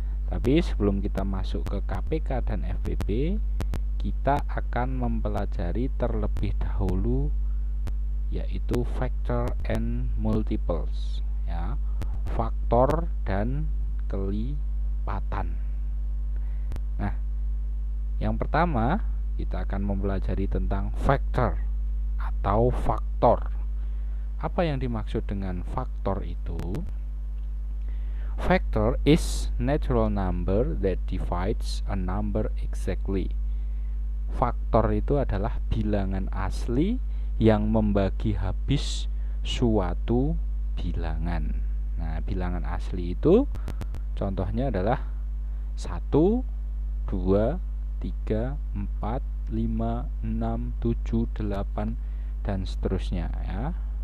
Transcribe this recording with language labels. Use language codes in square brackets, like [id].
[id] Tapi sebelum kita masuk ke KPK dan FPP, kita akan mempelajari terlebih dahulu yaitu [en] factor and multiples [id] ya. Faktor dan kelipatan. Nah, yang pertama kita akan mempelajari tentang factor atau faktor. Apa yang dimaksud dengan faktor itu? [en] Factor is natural number that divides a number exactly. [id] Faktor itu adalah bilangan asli yang membagi habis suatu bilangan. Nah, bilangan asli itu contohnya adalah 1, 2, 3, 4, 5, 6, 7, 8 dan seterusnya ya.